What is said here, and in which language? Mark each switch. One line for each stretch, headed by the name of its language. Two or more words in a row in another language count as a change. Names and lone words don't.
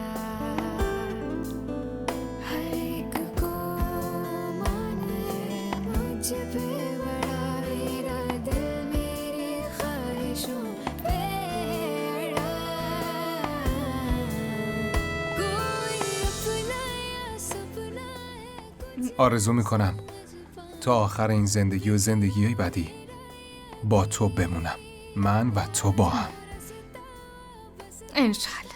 Hindi: हर एक को मान है मुझ पे बड़ा मेरा दिल मेरी ख्वाहिशों पे अड़ा कोई अपना या सपना है
Persian: آرزو میکنم تا آخر این زندگی و زندگی‌های بعدی با تو بمونم، من و تو با هم، انشالله.